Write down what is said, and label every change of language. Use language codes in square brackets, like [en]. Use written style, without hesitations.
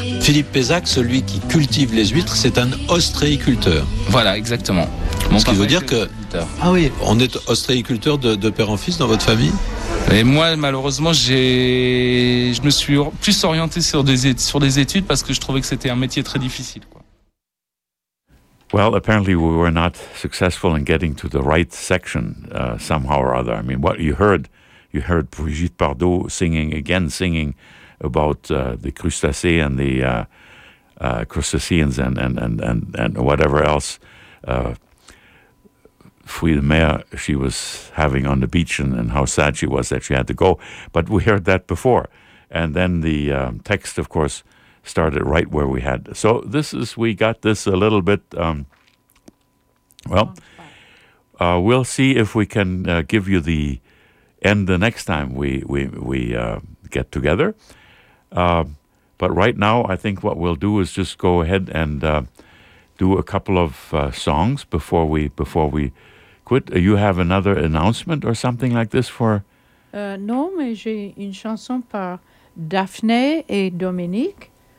[fr] Philippe Pézac, celui qui cultive les huîtres, c'est un ostréiculteur. Voilà, exactement. Bon, ce qui veut dire que... Ah oui, on est ostréiculteur de père en fils dans votre famille. Et moi, malheureusement, je me suis plus orienté sur des études parce que je trouvais que c'était un métier très difficile, quoi. [en] Well, apparently we were not successful in getting to the right section somehow or other. I mean, what you heard Brigitte Bardot singing about the crustacés and the crustaceans and whatever else fruits de mer she was having on the beach and how sad she was that she had to go. But we heard that before, and then the text, of course, started right where we had. So we got this a little bit, we'll see if we can give you the end the next time we get together. But right now, I think what we'll do is just go ahead and do a couple of songs before we quit. You have another announcement or something like this for? [fr] No, mais j'ai une chanson par Daphné et Dominique.